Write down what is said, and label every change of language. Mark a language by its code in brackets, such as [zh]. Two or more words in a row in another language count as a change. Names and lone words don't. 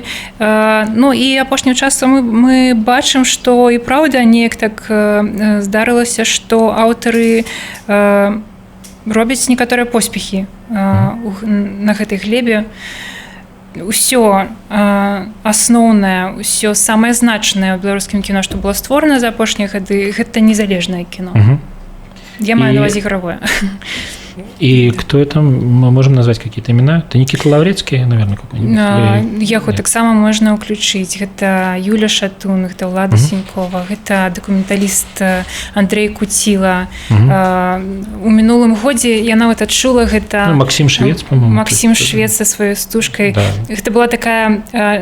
[be] Ну, і апошнім часам мы бачым, што і праўда неяк так здарылася, што аўтары робяць некаторыя поспехі на гэтай глебе. Усё асноўнае, усё самае значнае ў беларускім кіно, што было створана за апошнія гады, гэта незалежнае кіно. Я маю на ўвазе ігравое. [ru] И кто это? Мы можем назвать какие-то имена? Это Никита Лаврецкий, наверное, какой-нибудь? [be] Яго таксама можна ўключыць. Гэта Юля Шатун, гэта Ўлада Сенькова, гэта дакументаліст Андрей Куціла. У мінулым годзе я нават адчула гэта... [ru] Максим Швец, по-моему. [be] Максим Швец са сваёй стужкай.